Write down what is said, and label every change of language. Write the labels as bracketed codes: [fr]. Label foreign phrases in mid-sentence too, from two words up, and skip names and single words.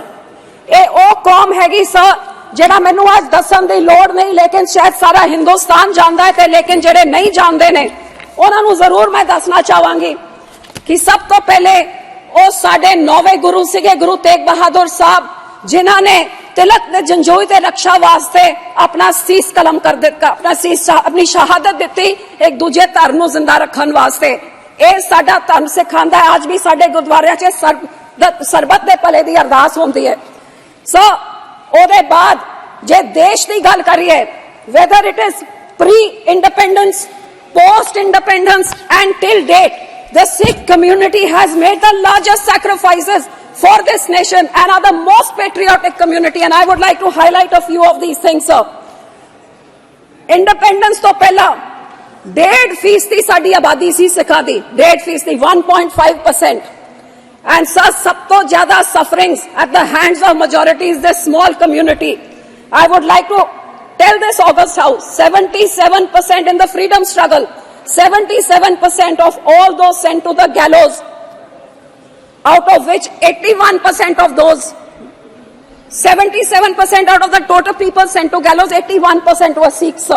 [pa] ਇਹ ਓ ਕੌਮ ਹੈਗੀ ਸਰ ਜਿਹੜਾ ਮੈਨੂੰ ਅੱਜ ਦੱਸਣ ਦੀ ਲੋੜ ਨਹੀਂ, ਲੇਕਿਨ ਸ਼ਾਇਦ ਸਾਰਾ ਹਿੰਦੁਸਤਾਨ ਜਾਣਦਾ ਹੈ, ਲੇਕਿਨ ਜਿਹੜੇ ਨਹੀਂ ਜਾਣਦੇ ਨੇ ਉਨ੍ਹਾਂ ਨੂੰ ਜ਼ਰੂਰ ਮੈਂ ਦੱਸਣਾ ਚਾਹਾਂਗੀ ਕਿ ਸਭ ਤੋਂ ਪਹਿਲਾਂ ਉਹ ਸਾਡੇ ਨੌਵੇਂ ਗੁਰੂ ਸੀਗੇ, ਗੁਰੂ ਤੇਗ ਬਹਾਦਰ ਸਾਹਿਬ, ਜਿਨ੍ਹਾਂ ਨੇ ਤਿਲਕ ਦੇ ਜੰਜੋਈ ਤੇ ਰੱਖਿਆ ਵਾਸਤੇ ਆਪਣਾ ਸੀਸ ਕਲਮ ਕਰ ਦਿੱਤਾ, ਆਪਣੀ ਸ਼ਹਾਦਤ ਦਿੱਤੀ ਇਕ ਦੂਜੇ ਧਰਮ ਨੂੰ ਜ਼ਿੰਦਾ ਰੱਖਣ ਵਾਸਤੇ। ਇਹ ਸਾਡਾ ਧਰਮ ਸਿਖਾਂਦਾ ਹੈ। ਅੱਜ ਵੀ ਸਾਡੇ ਗੁਰਦੁਆਰਿਆਂ ਚ ਸਰਬੱਤ ਦੇ ਭਲੇ ਦੀ ਅਰਦਾਸ ਹੁੰਦੀ ਹੈ। ਸੋ ਉਹਦੇ ਬਾਅਦ ਜੇ ਦੇਸ਼ ਕੀ ਗੱਲ ਕਰੀਏ, [en] whether it is pre-independence, post-independence and till date, the Sikh community has made the largest sacrifices for this nation and are the most patriotic community, and I would like to highlight a few of these things, sir. [pa] Independence ਤੋਂ ਪਹਿਲਾਂ 1.5% ਸਾਡੀ ਆਬਾਦੀ ਸੀ ਸਿੱਖਾਂ ਦੀ, 1.5%, 1.5%, [en] and sir [pa] ਸਭ ਤੋਂ ਜ਼ਿਆਦਾ [en] sufferings at the hands of majority is this small community. I would like to tell this August House, 77% in the freedom struggle, 77% of all those sent to the gallows, out of which 81% of those, 77% out of the total people sent to gallows, 81% were Sikhs, sir.